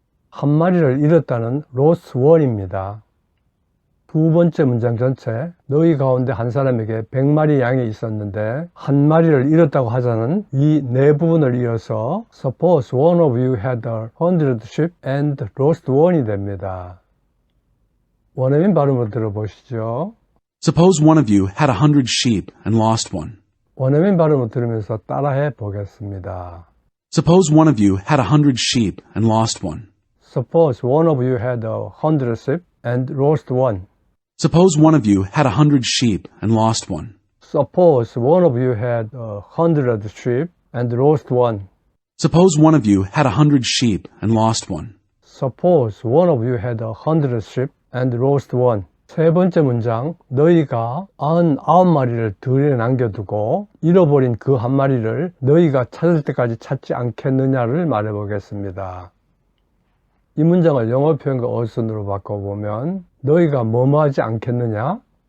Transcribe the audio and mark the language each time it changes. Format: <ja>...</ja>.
<ko>한 마리를 잃었다는</ko> <en>lost one</en> <ko>입니다. 두 번째 문장 전체, 너희 가운데 한 사람에게 100마리 양이 있었는데 한 마리를 잃었다고 하자는 이 네 부분을 이어서</ko> <en>suppose one of you had 100 sheep and lost one</en> <ko>이 됩니다. 원어민 발음으로 들어보시죠.</ko> <en>Suppose one of you had 100 sheep and lost one.</en> <ko>원어민 발음을 들으면서 따라해 보겠습니다.</ko> <en>Suppose one of you had 100 sheep and lost one. Suppose one of you had 100 sheep and lost one. Suppose one of you had 100 sheep and lost one. Suppose one of you had 100 sheep and lost one. Suppose one of you had 100 sheep and lost one. Suppose one of you had 100 sheep and lost one.</en> <ko>세 번째 문장, 너희가 99마리를 들에 남겨두고 잃어버린 그 한 마리를 너희가 찾을 때까지 찾지 않겠느냐를 말해보겠습니다. 이 문장을 영어 표현과 어순으로 바꿔보면 너희가 뭐뭐 하지 않겠느냐?</ko>